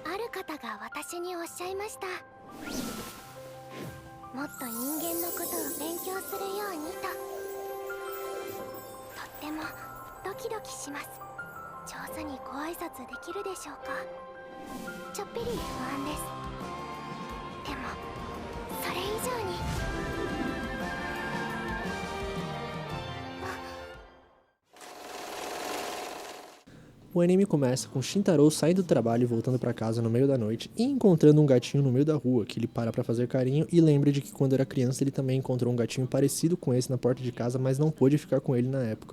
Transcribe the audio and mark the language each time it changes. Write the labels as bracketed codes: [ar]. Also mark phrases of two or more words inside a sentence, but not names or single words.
[ja] 方が私におっしゃいました。もっと人間のことを勉強するようにと。とってもドキドキします。上手にご挨拶できるでしょうか。ちょっぴり不安です。でもそれ以上に [pt] O anime começa com Shintaro saindo do trabalho e voltando pra casa no meio da noite e encontrando um gatinho no meio da rua, que ele para pra fazer carinho e lembra de que quando era criança ele também encontrou um gatinho parecido com esse na porta de casa, mas não pôde ficar com ele na época.